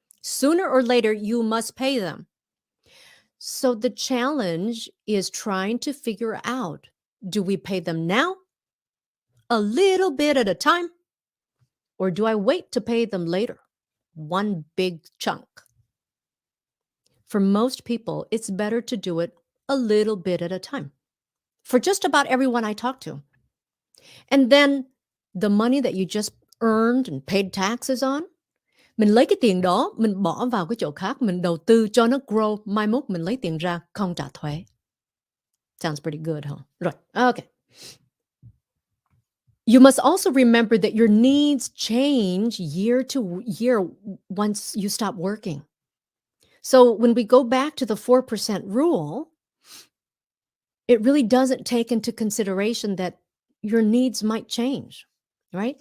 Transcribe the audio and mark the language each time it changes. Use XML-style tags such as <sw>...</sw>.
<en>Sooner or later, you must pay them. So the challenge is trying to figure out, do we pay them now, a little bit at a time, or do I wait to pay them later, one big chunk? For most people, it's better to do it a little bit at a time. For just about everyone I talk to. And then the money that you just earned and paid taxes on,</en> <vi>mình lấy cái tiền đó, mình bỏ vào cái chỗ khác, mình đầu tư cho nó grow, mai mốt mình lấy tiền ra không trả thuế.</vi> <en>Sounds pretty good, huh? Rồi, okay. You must also remember that your needs change year to year once you stop working. So when we go back to the 4% rule, it really doesn't take into consideration that your needs might change, right?</en>